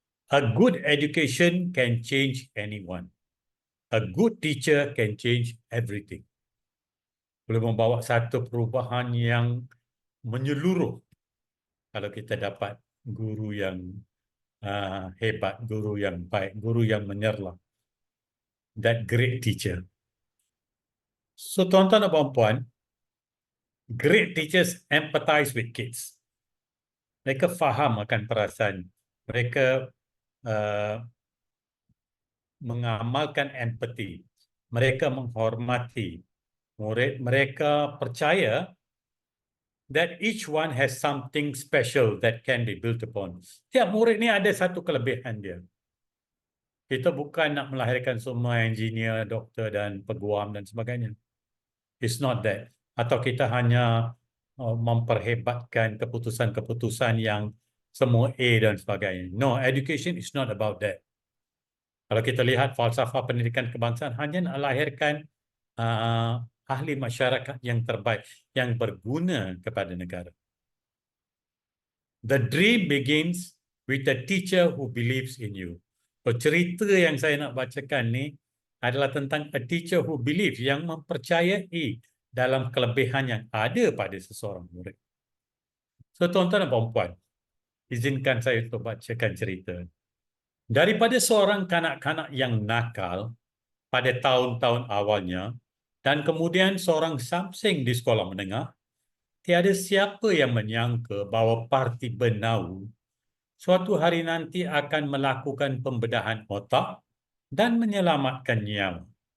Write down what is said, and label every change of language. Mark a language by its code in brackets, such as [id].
[en] A good education can change anyone. A good teacher can change everything. [ms] Boleh membawa satu perubahan yang menyeluruh kalau kita dapat guru yang hebat, guru yang baik, guru yang menyerlah. [en] That great teacher. So [ms] tuan-tuan dan puan-puan, [en] great teachers empathize with kids. [ms] Mereka faham akan perasaan. Mereka mengamalkan empathy. Mereka menghormati murid. Mereka percaya [en] that each one has something special that can be built upon. [ms] Tiap murid ni ada satu kelebihan dia. Kita bukan nak melahirkan semua engineer, doktor dan peguam dan sebagainya. [en] It's not that. [ms] Atau kita hanya memperhebatkan keputusan-keputusan yang semua A dan sebagainya. [en] No, education is not about that. [ms] Kalau kita lihat falsafah pendidikan kebangsaan, hanya nak lahirkan ahli masyarakat yang terbaik, yang berguna kepada negara. [en] The dream begins with a teacher who believes in you. [ms] So, cerita yang saya nak bacakan ni adalah tentang [en] a teacher who believes, [ms] yang mempercayai dalam kelebihan yang ada pada seseorang murid. So, tuan-tuan dan puan-puan, izinkan saya untuk bacakan cerita. Daripada seorang kanak-kanak yang nakal pada tahun-tahun awalnya dan kemudian seorang samseng di sekolah menengah, tiada siapa yang menyangka bahawa parti Bernau suatu hari nanti akan melakukan pembedahan otak dan menyelamatkan nyawa.